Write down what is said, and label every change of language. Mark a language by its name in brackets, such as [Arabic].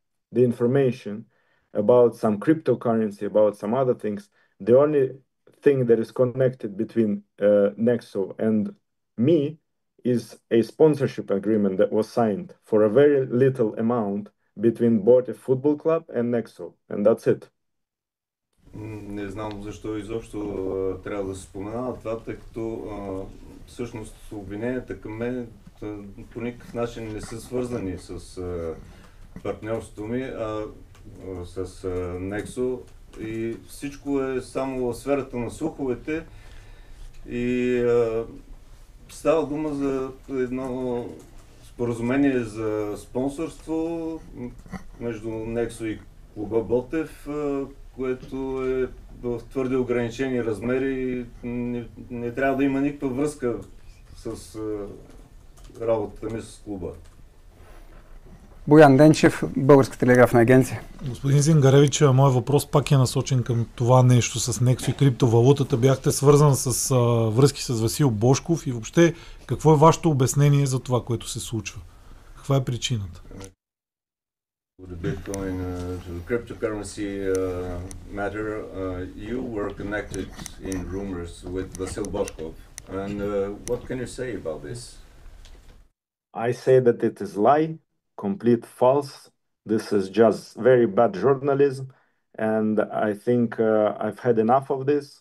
[English] the information about some cryptocurrency, about some other things, the only thing that is connected between Nexo and me is a sponsorship agreement that was signed for a very little amount between Botev Football Club and Nexo, and that's it. [Bulgarian] Не знам защо изобщо трябва да се споменава това, тъй като всъщност обвиненията към мен по никакъв начин не са свързани с партньорството ми, а с Нексо, и всичко е само в сферата на слуховете и става дума за едно споразумение за спонсорство между Нексо и клуба Ботев, което е в твърде ограничени размери и не трябва да има никаква връзка с работата ми с клуба. Боян Денчев, Българска телеграфна агенция. Господин Зингаревич, моят въпрос пак е насочен към това нещо с Нексо и криптовалутата. Бяхте свързан с връзки с Васил Божков и въобще какво е вашето обяснение за това, което се случва? Каква е причината? [English] The Bitcoin to the cryptocurrency matter, you were connected in rumors with Vasil Boshkov. And what can you say about this? I say that it is lie, complete false. This is just very bad journalism, and I think I've had enough of this.